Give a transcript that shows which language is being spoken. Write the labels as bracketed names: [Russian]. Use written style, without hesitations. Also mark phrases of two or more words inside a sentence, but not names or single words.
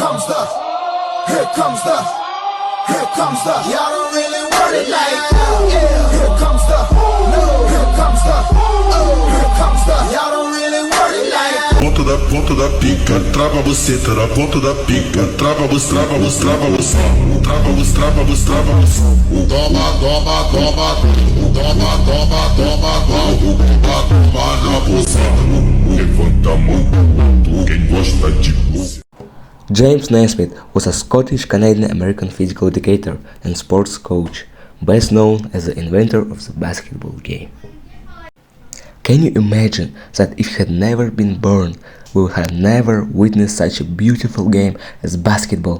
[English] y'all don't really want it like that. Yeah. Here comes the, no, here comes the, oh, here comes the, y'all don't really want it like that. [Portuguese] Ponta da pica, trava a buceta na ponta da pica, trava bus, trava bus, trava bus, trava bus, trava bus, trava bus. Toma, toma, toma, toma, toma, toma, toma, toma na buceta. Levanta a mão, quem gosta de buceta. [English] James Naismith was a Scottish-Canadian-American physical educator and sports coach, best known as the inventor of the basketball game. Can you imagine that if he had never been born, we would have never witnessed such a beautiful game as basketball?